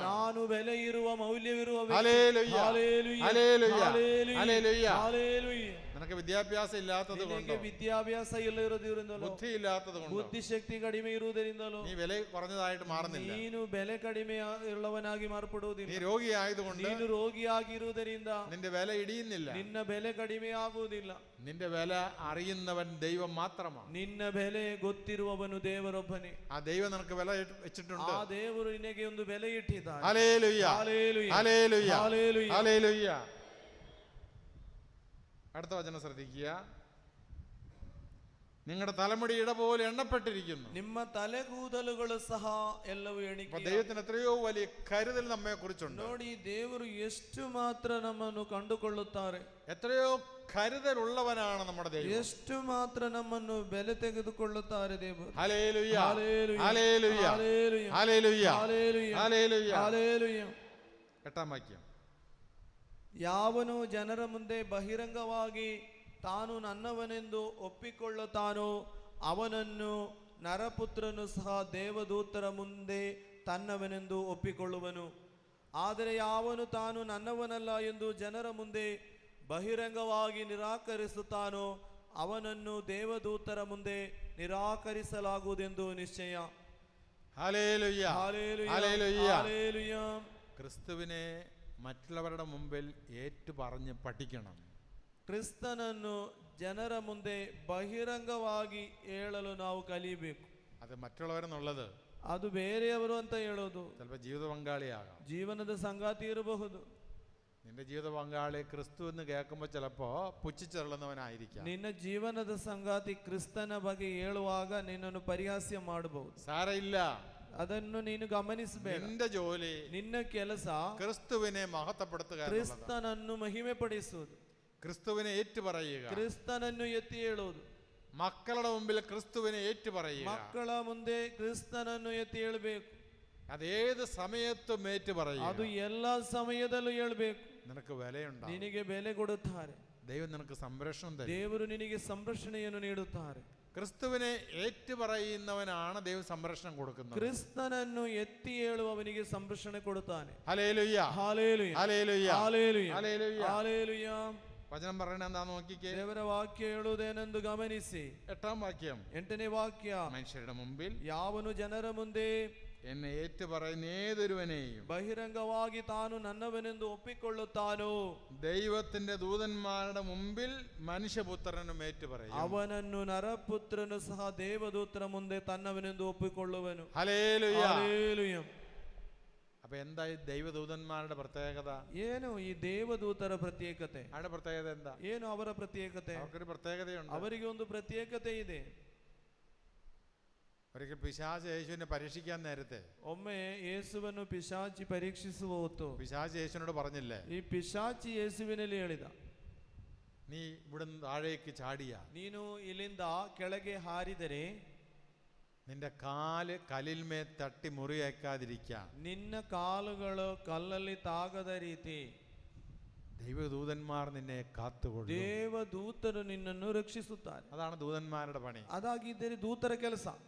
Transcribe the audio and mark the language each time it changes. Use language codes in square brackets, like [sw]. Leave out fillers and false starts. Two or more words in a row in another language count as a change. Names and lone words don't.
[kn] ನಾನು ಬೆಲೆ ಇರುವ ಮೌಲ್ಯವಿರುವ ವ್ಯಕ್ತಿ. [ml] ഹല്ലേലൂയ, ഹല്ലേലൂയ, ഹല്ലേലൂയ, ഹല്ലേലൂയ, ഹല്ലേലൂയ. ഹല്ലേലൂയ. നിനക്ക് വിദ്യാഭ്യാസം ഇല്ലാത്തത് [kn] ನಿನಗೆ [ml] കൊണ്ടോ, [kn] ವಿದ್ಯಾಭ್ಯಾಸ ಇಲ್ಲದಿರುವುದರಿಂದಲೋ, [ml] ബുദ്ധി ഇല്ലാത്തത് കൊണ്ടോ, [kn] ಬುದ್ಧಿಶಕ್ತಿ ಕಡಿಮೆ ಇರುವುದರಿಂದಲೋ [ml] നീ വില കുറഞ്ഞതായിട്ട് മാറുന്നില്ല. [kn] ನೀನು ಬೆಲೆ ಕಡಿಮೆ ಉಳ್ಳವನಾಗಿ ಮಾರ್ಪಡುವುದಿಲ್ಲ. [ml] നീ രോഗിയായതുകൊണ്ട് [kn] ನೀನು ರೋಗಿಯಾಗಿರುವುದರಿಂದ [ml] നിന്റെ വില ഇടിയുന്നില്ല. [kn] ನಿನ್ನ ಬೆಲೆ ಕಡಿಮೆ ಆಗುವುದಿಲ್ಲ. [ml] നിന്റെ വില അറിയുന്നവൻ ദൈവം മാത്രമാണ്. [kn] ನಿನ್ನ ಬೆಲೆ ಗೊತ್ತಿರುವವನು ದೇವರೊಬ್ಬನೇ. [ml] ആ ദൈവം നിനക്ക് വില വെച്ചിട്ടുണ്ട്. [kn] ಆ ದೇವರು ನಿನಗೆ ಒಂದು ಬೆಲೆ ಇಟ್ಟಿದ್ದಾನೆ. [ml] ഹല്ലേലൂയ, ഹല്ലേലൂയ, ഹല്ലേലൂയ, ഹല്ലേലൂയ. ഹല്ലേലൂയ. അടുത്ത വചനം ശ്രദ്ധിക്കുക. നിങ്ങളുടെ തലമുടി ഇട പോലെ എണ്ണപ്പെട്ടിരിക്കുന്നു. [kn] ನಿಮ್ಮ ತಲೆಗೂದಲುಗಳು ಸಹ ಎಲ್ಲವೂ ಎಣಿಕೆ. [ml] ദൈവത്തിന് എത്രയോ വലിയ കരുതൽ നമ്മെ കുറിച്ചുണ്ട്. [kn] ನೋಡಿ, ದೇವರು ಎಷ್ಟು ಮಾತ್ರ ನಮ್ಮನ್ನು ಕಂಡುಕೊಳ್ಳುತ್ತಾರೆ. [ml] എത്രയോ കരുതലുള്ളവനാണ് നമ്മുടെ ദൈവം. [kn] ಎಷ್ಟು ಮಾತ್ರ ನಮ್ಮನ್ನು ಬೆಲೆ ತೆಗೆದುಕೊಳ್ಳುತ್ತಾರೆ ದೇವರು. [ml] ഹല്ലേലൂയ, ഹല്ലേലൂയ, ഹല്ലേലൂയ, ഹല്ലേലൂയ, ഹല്ലേലൂയ, ഹല്ലേലൂയ, ഹല്ലേലൂയ. ഹല്ലേലൂയ. 8-ാം വാക്യം. [kn] ಯಾವನು ಜನರ ಮುಂದೆ ಬಹಿರಂಗವಾಗಿ ತಾನು ನನ್ನವನೆಂದು ಒಪ್ಪಿಕೊಳ್ಳುತ್ತಾನೋ ಅವನನ್ನು ನರಪುತ್ರನು ಸಹ ದೇವದೂತರ ಮುಂದೆ ತನ್ನವನೆಂದು ಒಪ್ಪಿಕೊಳ್ಳುವನು. ಆದರೆ ಯಾವನು ತಾನು ನನ್ನವನಲ್ಲ ಎಂದು ಜನರ ಮುಂದೆ ಬಹಿರಂಗವಾಗಿ ನಿರಾಕರಿಸುತ್ತಾನೋ ಅವನನ್ನು ದೇವದೂತರ ಮುಂದೆ ನಿರಾಕರಿಸಲಾಗುವುದೆಂದು ನಿಶ್ಚಯ. [ml] ഹല്ലേലൂയ, ഹല്ലേലൂയ, ഹല്ലേലൂയ. ഹല്ലേലൂയ. ക്രിസ്തുവിനെ മറ്റുള്ളവരുടെ മുമ്പിൽ ഏറ്റുപറഞ്ഞ് പഠിക്കണം. [kn] ಕ್ರಿಸ್ತನನ್ನು ಜನರ ಮುಂದೆ ಬಹಿರಂಗವಾಗಿ ಹೇಳಲು ನಾವು ಕಲಿಯಬೇಕು. [ml] അത് മറ്റുള്ളവരെന്നുള്ളത് [kn] ಅದು ಬೇರೆಯವರು ಅಂತ ಹೇಳೋದು [ml] ചിലപ്പോൾ ജീവിത പങ്കാളിയാകാം. [kn] ಜೀವನದ ಸಂಗಾತಿ ಇರಬಹುದು. [ml] നിന്റെ ജീവിത പങ്കാളി ക്രിസ്തു എന്ന് കേൾക്കുമ്പോൾ ചിലപ്പോൾ പുച്ഛിച്ചെള്ളുന്നവനായിരിക്കാം. [kn] ನಿನ್ನ ಜೀವನದ ಸಂಗಾತಿ ಕ್ರಿಸ್ತನ ಬಗ್ಗೆ ಹೇಳುವಾಗ ನಿನ್ನನ್ನು ಪರಿಹಾಸ್ಯ ಮಾಡಬಹುದು. [ml] സാരമില്ല, [kn] ಅದನ್ನು ನೀನು ಗಮನಿಸಬೇಡ. [ml] നിന്റെ ജോലി, [kn] ನಿನ್ನ ಕೆಲಸ [ml] ക്രിസ്തുവിനെ മഹത്വപ്പെടുത്തുക എന്നുള്ളതാണ്. [kn] ಕ್ರಿಸ್ತನನ್ನು ಮಹಿಮೆ ಪಡಿಸುವುದು, [ml] ക്രിസ്തുവിനെ ഏറ്റുപറയുക, [kn] ಕ್ರಿಸ್ತನನ್ನು ಎತ್ತಿ ಹೇಳುವುದು. [ml] മക്കളുടെ മുമ്പിൽ ക്രിസ്തുവിനെ ഏറ്റുപറയുക. [kn] ಮಕ್ಕಳ ಮುಂದೆ ಕ್ರಿಸ್ತನನ್ನು ಎತ್ತಿ ಹೇಳಬೇಕು. [ml] അതേത് സമയത്തും ഏറ്റുപറയുക. [kn] ಅದು ಎಲ್ಲ ಸಮಯದಲ್ಲೂ ಹೇಳಬೇಕು. [ml] നിനക്ക് വിലയുണ്ടാകും. [kn] ನಿನಗೆ ಬೆಲೆ ಕೊಡುತ್ತಾರೆ. [ml] ദൈവം നിനക്ക് സംരക്ഷണം തരും. [kn] ದೇವರು ನಿನಗೆ ಸಂರಕ್ಷಣೆಯನ್ನು ನೀಡುತ್ತಾರೆ. [ml] ക്രിസ്തുവിനെ ഏറ്റുപറയുന്നവനാണ് ദൈവം സംരക്ഷണം കൊടുക്കുന്നത്. [kn] ಕ್ರಿಸ್ತನನ್ನು ಎತ್ತಿ ಹೇಳುವವನಿಗೆ ಸಂರಕ್ಷಣೆ ಕೊಡುತ್ತಾನೆ. [ml] ഹല്ലേലൂയ, ഹല്ലേലൂയ, ഹല്ലേലൂയ, ഹല്ലേലൂയ, ഹല്ലേലൂയ. ഹല്ലേലൂയ. വചനം പറയണ എന്താ നോക്കിക്കേ. [kn] ದೇವರ ವಾಕ್ಯ ಹೇಳುವುದೇನೆಂದು ಗಮನಿಸಿ. [ml] 8ാം വാക്യം. [kn] 8ನೇ ವಾಕ್ಯ. [ml] മനുഷ്യരുടെ മുമ്പിൽ [kn] ಯಾವನು ಜನರ ಮುಂದೆ [ml] എന്നെ ഏറ്റുപറയുന്ന ഏതൊരുവനെയും [kn] ಬಹಿರಂಗವಾಗಿ ತಾನು ನನ್ನವನೆಂದು ಒಪ್ಪಿಕೊಳ್ಳುತ್ತಾನೋ [ml] ദൈവത്തിന്റെ ദൂതന്മാരുടെ മുമ്പിൽ മനുഷ്യപുത്രനും ഏറ്റുപറയും. [kn] ಅವನನ್ನು ನರಪುತ್ರನು ಸಹ ದೇವದೂತರ ಮುಂದೆ ತನ್ನವನೆಂದು ಒಪ್ಪಿಕೊಳ್ಳುವನು. [ml] ഹല്ലേലൂയ, [kn] ಹಲ್ಲೇಲೂಯ. [ml] അപ്പൊ എന്താ ഈ ദൈവദൂതന്മാരുടെ പ്രത്യേകത? [kn] ಏನು ಈ ದೇವದೂತರ ಪ್ರತ್ಯೇಕತೆ? [ml] അവരുടെ പ്രത്യേകത എന്താ? [kn] ಏನು ಅವರ ಪ್ರತ್ಯೇಕತೆ? [ml] അവർക്കൊരു പ്രത്യേകതയുണ്ട്. [kn] ಅವರಿಗೆ ಒಂದು ಪ್ರತ್ಯೇಕತೆ ಇದೆ. [ml] ഒരിക്കൽ പിശാച് യേശുവിനെ പരീക്ഷിക്കാൻ നേരത്തെ [kn] ಒಮ್ಮೆ ಯೇಸುವನ್ನು ಪಿಶಾಚಿ ಪರೀಕ್ಷಿಸುವ ಹೊತ್ತು [ml] പിശാച് യേശുവിനോട് പറഞ്ഞില്ലേ, [kn] ಈ ಪಿಶಾಚಿ ಯೇಸುವಿನಲ್ಲಿ ಹೇಳಿದ, [ml] നീ ഇവിടുന്ന് താഴേക്ക് ചാടിയ [kn] ನೀನು ಇಲ್ಲಿಂದ ಕೆಳಗೆ ಹಾರಿದರೆ [ml] നിന്റെ കാല് കല്ലിന്മേൽ തട്ടി മുറിയേക്കാതിരിക്കാൻ [kn] ನಿನ್ನ ಕಾಲುಗಳು ಕಲ್ಲಲ್ಲಿ ತಾಗದ ರೀತಿ [ml] ദൈവദൂതന്മാർ നിന്നെ കാത്തുകൊള്ളും. [kn] ದೇವದೂತರು ನಿನ್ನನ್ನು ರಕ್ಷಿಸುತ್ತಾರೆ. [ml] അതാണ് ദൂതന്മാരുടെ പണി. [kn] ಅದಾಗಿದ್ದರೆ ದೂತರ ಕೆಲಸ.